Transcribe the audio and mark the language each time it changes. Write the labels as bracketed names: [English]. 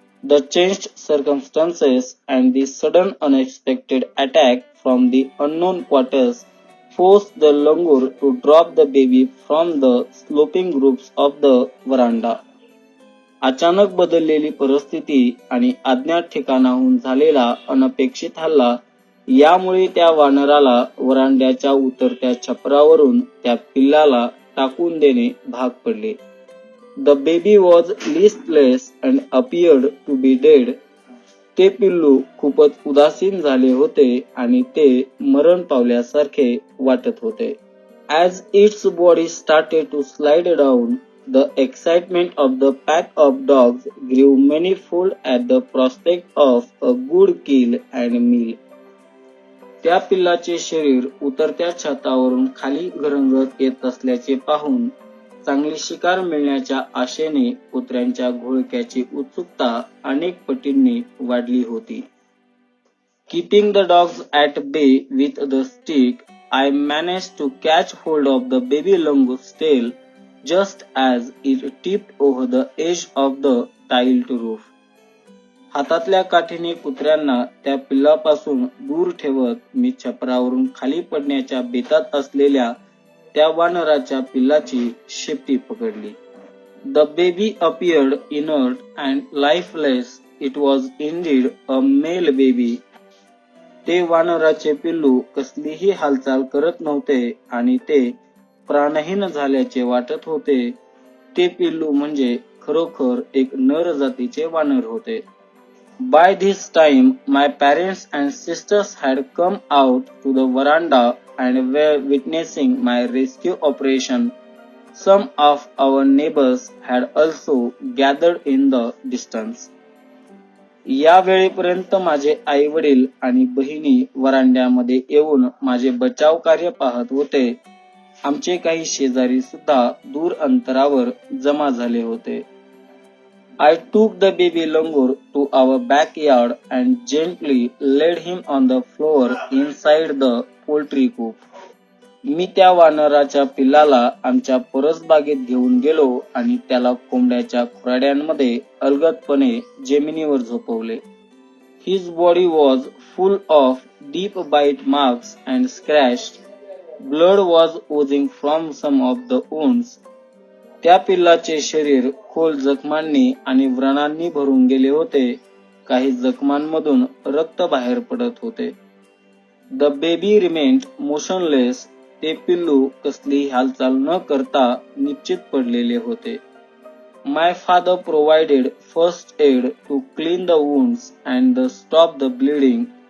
[English] The changed circumstances and the sudden unexpected attack from the unknown quarters forced the langur to drop the baby from the sloping roofs of the veranda. [Marathi] अचानक बदललेली परिस्थिती आणि अज्ञात ठिकाणाहून झालेला अनपेक्षित हल्ला यामुळे त्या वानराला वरांड्याच्या उतरत्या छपरावरून त्या पिल्लाला टाकून देणे भाग पडले. [English] The baby was listless and appeared to be dead. [Marathi] ते पिल्लू खूपच उदासीन झाले होते आणि ते मरण पावल्यासारखे वाटत होते. [English] As its body started to slide down, the excitement of the pack of dogs grew manifold at the prospect of a good kill and meal. [Marathi] त्या पिल्लाचे शरीर उतरत्या छतावरून खाली घरंगत येत असल्याचे पाहून चांगली शिकार मिळण्याच्या आशेने कुत्र्यांच्या घोळक्याची उत्सुकता अनेक पटींनी वाढली होती. [English] Keeping the dogs at bay with the stick, I managed to catch hold of the baby langour's tail just as it tipped over the edge of the tiled roof. [Marathi] हातातल्या काठीने कुत्र्यांना त्या पिल्लापासून दूर ठेवत मी छपरावरून खाली पडण्याच्या बेतात असलेल्या त्या वानराच्या पिल्लाची शेपटी पकडली. [English] The baby appeared inert and lifeless. It was indeed a male baby. [Marathi] ते वानराचे पिल्लू कसलीही हालचाल करत नव्हते आणि ते प्राणहीन झाल्याचे वाटत होते. ते पिल्लू म्हणजे खरोखर एक नर जातीचे वानर होते. [English] By this time, my parents and sisters had come out to the veranda and were witnessing my rescue operation. Some of our neighbors had also gathered in the distance. [Marathi] या वेळेपर्यंत माझे आई वडील आणि बहिणी वरांड्यामध्ये येऊन माझे बचाव कार्य पाहत होते. आमचे काही शेजारी सुद्धा दूर अंतरावर जमा झाले होते. [English] I took the baby langur to our backyard and gently laid him on the floor inside the poultry coop. [Marathi] मी त्या वानराच्या पिल्लाला आमच्या परसबागेत घेऊन गेलो आणि त्याला कोंबड्याच्या खुराड्यांमध्ये अलगदपणे जमिनीवर झोपवले. [English] His body was full of deep bite marks and scratched. Blood was oozing from some of the wounds. [Marathi] त्या पिल्लाचे शरीर खोल जखमांनी आणि व्रणांनी भरून गेले होते. काही जखमांमधून रक्त बाहेर पडत होते. [English] The baby remained motionless. [Marathi] ते पिल्लू कसलीही हालचाल न करता निश्चित पडलेले होते. [English] My father provided first aid to clean the wounds and stop the bleeding.